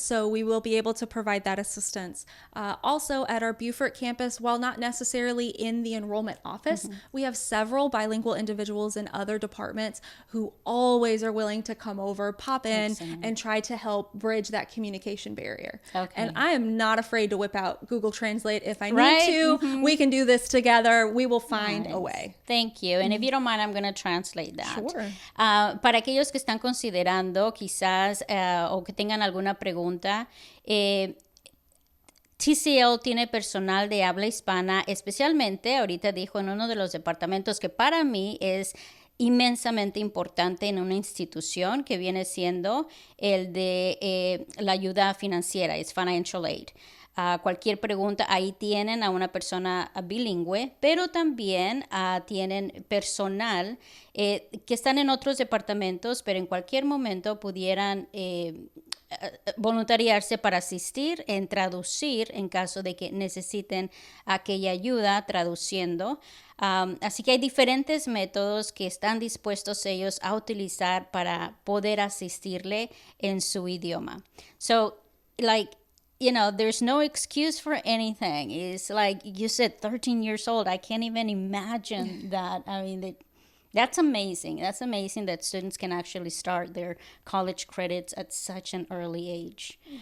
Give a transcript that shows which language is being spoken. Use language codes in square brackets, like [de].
[en] So we will be able to provide that assistance. Also at our Beaufort campus, while not necessarily in the enrollment office, we have several bilingual individuals in other departments who always are willing to come over, pop in, and try to help bridge that communication barrier. Okay. And I am not afraid to whip out Google Translate if I need to. We can do this together. We will find a way. Thank you. And if you don't mind, I'm going to translate that. Sure. [es] Para aquellos que están considerando quizás o que tengan alguna pregunta, TCL tiene personal de habla hispana, especialmente ahorita dijo en uno de los departamentos que para mí es inmensamente importante en una institución que viene siendo el de la ayuda financiera, es financial aid. Cualquier pregunta, ahí tienen a una persona bilingüe, pero también tienen personal que están en otros departamentos, pero en cualquier momento pudieran voluntariarse para asistir en traducir en caso de que necesiten aquella ayuda traduciendo. Así que hay diferentes métodos que están dispuestos ellos a utilizar para poder asistirle en su idioma. [en] So, there's no excuse for anything. It's like you said, 13 years old. I can't even imagine that. I mean, that's amazing. That's amazing that students can actually start their college credits at such an early age.